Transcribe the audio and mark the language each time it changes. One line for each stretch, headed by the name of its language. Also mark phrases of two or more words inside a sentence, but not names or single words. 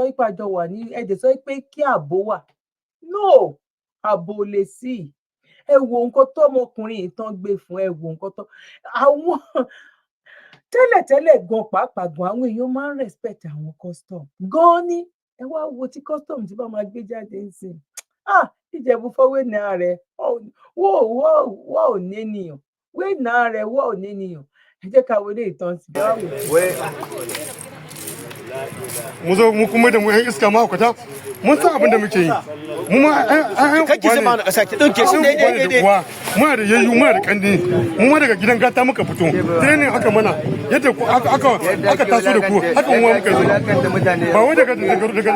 Yoruba: pé àjọ wà ní ẹ̀dẹ̀sọ́ pé kí ààbò wà no ààbò lè sí ẹ wo nǹkan tọmọkùnrin yìí tán gbé fún ẹ wo nǹkan tó àwọn tẹ́lẹ̀tẹ́lẹ̀ gan pàápàá gan àwọn èèyàn máa ń respect àwọn custom gan ni ẹ wá wo tí custom tí bá máa gbé jáde ń sìn Ìjẹ̀bú fọwé náà rẹ wọ́n ò ní ènìyàn wé náà rẹ wọ́n ò ní ènìyàn ẹ jẹ́ ká wọlé ìtàn sí
Hausa: mu zo mu kuma da mu yan iska mahaukata mun san abin da muke yi mu ma kake zama na ƙasa ki ɗauke shi daidai muna da yayyu muna da kandi mu ma daga gidan gata muka fito training aka mana yadda aka taso da ku haka mu muka zo ba wai daga